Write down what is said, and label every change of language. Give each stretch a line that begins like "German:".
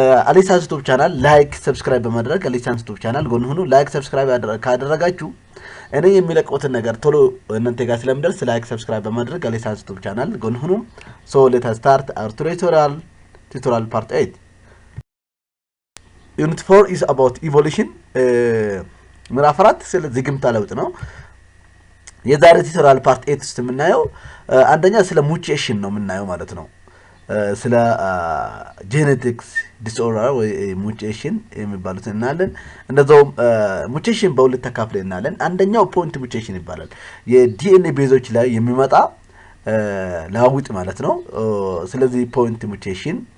Amharic: አሊ ሳይንስ ዩቲዩብ ቻናል ላይክ ሰብስክራይብ በማድረግ አሊ ሳይንስ ዩቲዩብ ቻናል ጎን ሁኑ። ላይክ ሰብስክራይብ ካደረጋችሁ እኔ የሚለቀውትን ነገር ቶሎ እናንተ ጋር ስለምደርስ ላይክ ሰብስክራይብ በማድረግ አሊ ሳይንስ ዩቲዩብ ቻናል ጎን ሁኑ።
English: So let us start our tutorial part 8. Unit 4 is about evolution.
Amharic: ምዕራፍ 4 ስለ ዝግምታ ለውጥ ነው። የዛሬ ቱቶሪያል ፓርት 8 ውስጥ የምናየው አንደኛ ስለ ሙቴሽን ነው የምናየው ማለት ነው። ስለ ጄኔቲክስ ዲስኦርደር ወይ ሙቴሽን የሚባሉት እናያለን። እንደዛውም ሙቴሽን በሁለት ተካፍለን እናያለን። አንደኛው ፖይንት ሙቴሽን ይባላል። የዲኤንኤ ቤዞች ላይ የሚመጣ ለውጥ ማለት ነው። ስለዚህ ፖይንት ሙቴሽን